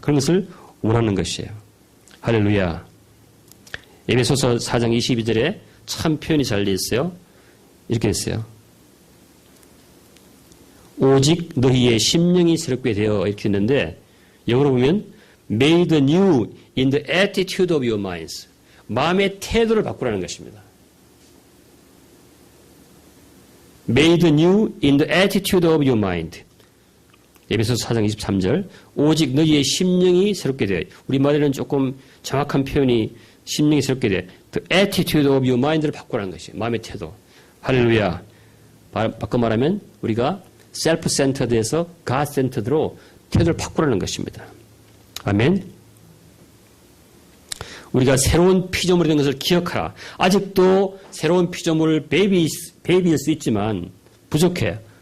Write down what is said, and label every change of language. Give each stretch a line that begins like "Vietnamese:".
Korean: 그런 것을 원하는 것이에요. 할렐루야. 에베소서 4장 22절에 참 표현이 잘 되어 있어요. 이렇게 됐어요. 오직 너희의 심령이 새롭게 되어 이렇게 했는데, 영어로 보면
English: made new in the attitude of your minds.
Korean: 마음의 태도를 바꾸라는 것입니다.
English: made new in the attitude of your mind.
Korean: 에베소서 4장 23절. 오직 너희의 심령이 새롭게 되어. 우리말에는 조금 정확한 표현이 심령이 새롭게 돼.
English: The attitude of your mind
Korean: 를 바꾸라는 것이에요. 마음의 태도. 할렐루야. 바꿔 말하면 우리가 self-centered에서 God-centered로 태도를 바꾸라는 것입니다. 아멘. 우리가 새로운 피조물이 된 것을 기억하라. 아직도 새로운 피조물 베이비일 수 있지만 부족해.